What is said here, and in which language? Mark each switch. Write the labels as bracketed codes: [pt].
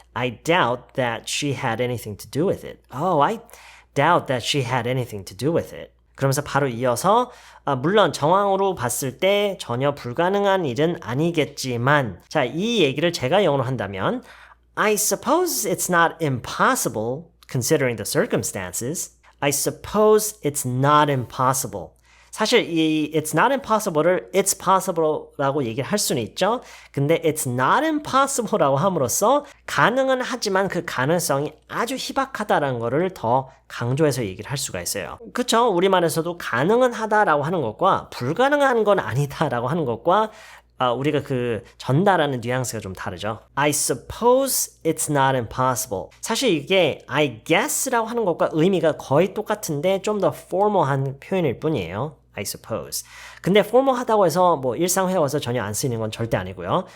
[en] I doubt that she had anything to do with it. I doubt that she had anything to do with it. [ko] 그러면서 바로 이어서 물론 정황으로 봤을 때 전혀 불가능한 일은 아니겠지만 자, 이 얘기를 제가 영어로 한다면 [en] I suppose it's not impossible considering the circumstances. I suppose it's not impossible. [ko] 사실 이 [en] it's not impossible [ko] 를 [en] it's possible [ko] 라고 얘기를 할 수는 있죠. 근데 [en] it's not impossible [ko] 라고 함으로써 가능은 하지만 그 가능성이 아주 희박하다라는 거를 더 강조해서 얘기를 할 수가 있어요. 그렇죠? 우리말에서도 가능은 하다라고 하는 것과 불가능한 건 아니다라고 하는 것과 우리가 그 전달하는 뉘앙스가 좀 다르죠. [en] I suppose it's not impossible. [ko] 사실 이게 [en] I guess [ko] 라고 하는 것과 의미가 거의 똑같은데 좀 더 formal한 표현일 뿐이에요. [en] I suppose. [ko] 근데 formal하다고 해서 일상 회화에서 전혀 안 쓰이는 건 절대 아니고요.